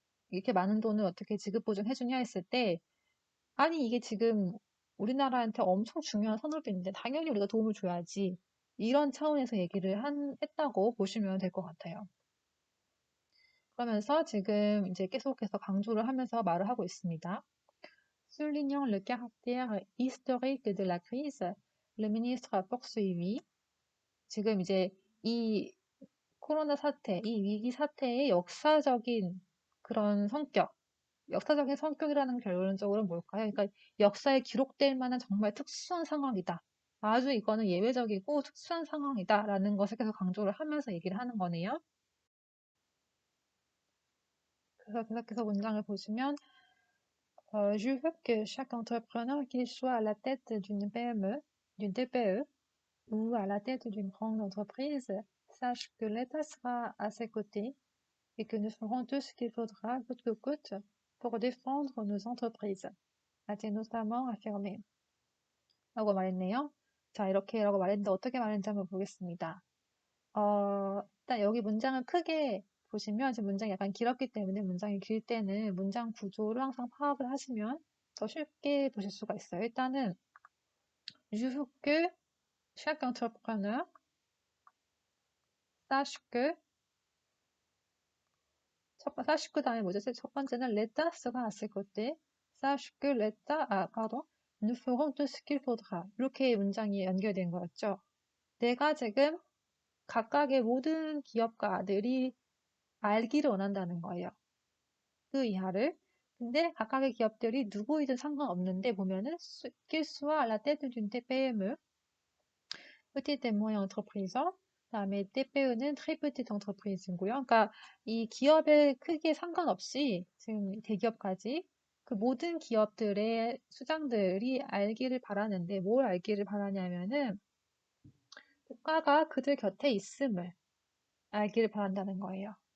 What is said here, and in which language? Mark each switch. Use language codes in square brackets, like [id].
[ko] 이렇게 많은 돈을 어떻게 지급 보증해 주냐 했을 때, 아니, 이게 지금 우리나라한테 엄청 중요한 산업인데 당연히 우리가 도움을 줘야지. 이런 차원에서 얘기를 했다고 보시면 될 것 같아요. 그러면서 지금 이제 계속해서 강조를 하면서 말을 하고 있습니다. [fr] Soulignant le caractère historique de la crise, le ministre a poursuivi. [ko] 지금 이제 이 코로나 사태, 이 위기 사태의 역사적인 그런 성격, 역사적인 성격이라는 결론적으로 뭘까요? 그러니까 역사에 기록될 만한 정말 특수한 상황이다. 아주 이거는 예외적이고 특수한 상황이다라는 것을 계속 강조를 하면서 얘기를 하는 거네요. 그래서 계속해서 문장을 보시면 [fr] je veux que chaque entrepreneur, qu'il soit à la tête d'une PME, d'une TPE ou à la tête d'une grande entreprise, sache que l'État sera à ses côtés et que nous ferons tout ce qu'il faudra, coûte que coûte, pour défendre nos entreprises, a-t-il notamment affirmé. [ko] 라고 말했네요. 자, 이렇게라고 말했는데 어떻게 말했는지 한번 보겠습니다. 일단 여기 문장을 크게 보시면 지금 문장이 약간 길었기 때문에 문장이 길 때는 문장 구조를 항상 파악을 하시면 더 쉽게 보실 수가 있어요. 일단은 [fr] je veux que chaque entrepreneur sache que sache que [ko] 다음에 뭐죠? 첫 번째는 [fr] l'État sera à ses côtés. sache que l'État, nous ferons tout ce qu'il faudra. [ko] 이렇게 문장이 연결된 거였죠. 내가 지금 각각의 모든 기업가들이 알기를 원한다는 거예요. 그 이하를. 근데 각각의 기업들이 누구이든 상관없는데 보면은 [fr] qu'il soit à la tête d'une TPME, petite et moyenne entreprise. [ko] 그다음에 TPE는 [fr] très petite [ko] entreprise고요. 그러니까 이 기업의 크기에 상관없이 지금 대기업까지 그 모든 기업들의 수장들이 알기를 바라는데 뭘 알기를 바라냐면은 국가가 그들 곁에 있음을 알기를 바란다는 거예요.